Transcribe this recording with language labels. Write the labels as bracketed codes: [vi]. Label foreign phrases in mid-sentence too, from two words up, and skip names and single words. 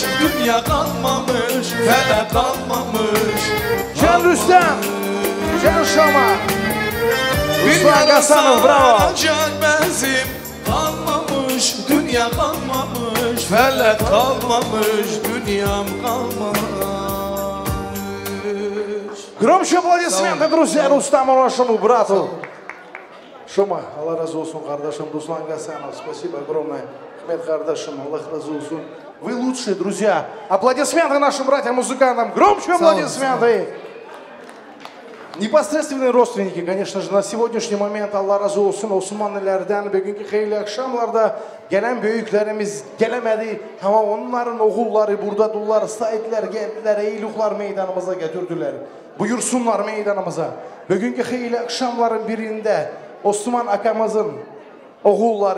[tr] Dünya kalmamış, felek kalmamış. Cihan Rüstem, Cihan Şama, Ruslan Gasanov, bravo. Bezim kalmamış, dünya kalmamış, felek kalmamış, dünyam kalmamış. [ru] Громче аплодисменты, друзья, Рустаму, нашему брату. [tr] Шума, Allah razı olsun kardeşim Руслан Гасанов. [ru] Спасибо огромное. [tr] Ахмед Kardaşım, Allah razı olsun. [ru] Вы лучшие, друзья. Аплодисменты нашим братьям-музыкантам. Громче аплодисменты. Непосредственные родственники, конечно же, на сегодняшний момент [tr] Allah razı olsun Osmanlılardan bugünkü xeyirli akşamlarda gelen büyüklerimiz gelemedi ama onların oğulları buradadırlar, saitler geldiler, eyluklar meydanımıza getirdiler. Buyursunlar meydanımıza. Bugünkü xeyirli akşamların birinde Osman akamızın oğulları.